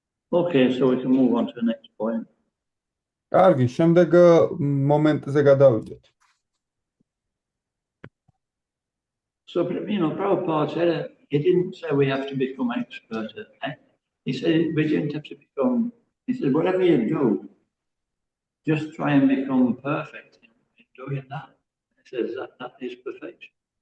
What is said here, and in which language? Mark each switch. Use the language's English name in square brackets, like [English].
[English] Okay, so we can move on to the next point. [Georgian] კარგი, შემდეგ მომენტზე გადავიდეთ. [English] So, Prabhupada said, he didn't say we have to become expert at it. He said we didn't have to become, he said, whatever you do, just try and become perfect in doing that. He says that is perfection.